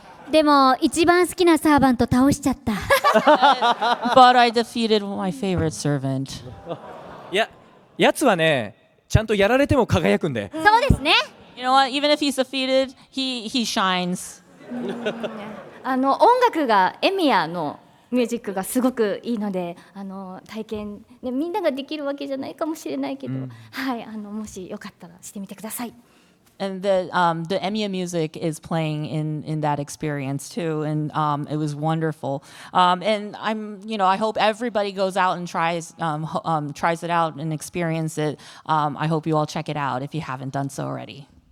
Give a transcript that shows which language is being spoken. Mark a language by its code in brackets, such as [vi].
[ja] でも一番好きなサーバント倒しちゃった。 [en] But I defeated my favorite servant. [ja] やつはね、ちゃんとやられても輝くんで。そうですね。 [en] You know what? Even if he's defeated, he shines. [ja] 音楽がエミヤのミュージックがすごくいいので、体験、ね、みんなができるわけじゃないかもしれないけど、はい、もしよかったらしてみてください。 [en] And the Emiya music is playing in that experience too, and it was wonderful. And I hope everybody goes out and tries it out and experience it. I hope you all check it out if you haven't done so already.